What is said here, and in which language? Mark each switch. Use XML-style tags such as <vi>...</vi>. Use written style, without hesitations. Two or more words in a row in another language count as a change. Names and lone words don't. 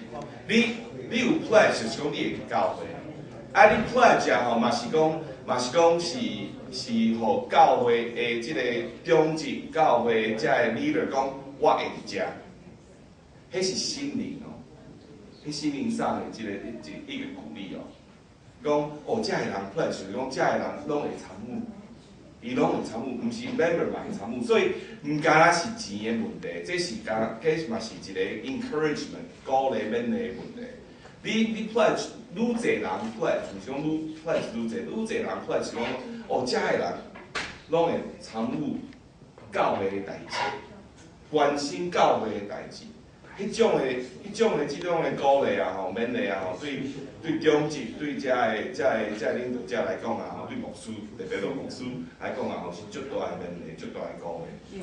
<nan>你有 pledge 就是讲你会教会，你 pledge 啊吼，嘛是讲是互教会的即个中级教会遮个 leader 讲，我会伫遮，迄是心灵哦，迄心灵上的一个鼓励哦，讲遮个人 pledge 就是讲遮个人拢会参与。伊拢会参与，毋是 member 嘛会参与，所以毋干那是钱的问题，这嘛是一个 encouragement 鼓励勉励的问题。你 pledge 愈侪人 pledge， 毋是讲愈 pledge 愈侪人 pledge 讲遮个人拢会参与教会的代志，关心教会的代志。迄种的即种的鼓励啊吼，勉励啊吼，对中级对遮个领导者来讲啊吼，对牧师特别对牧师来讲啊吼，是足大的勉励，足大的鼓励。</nan>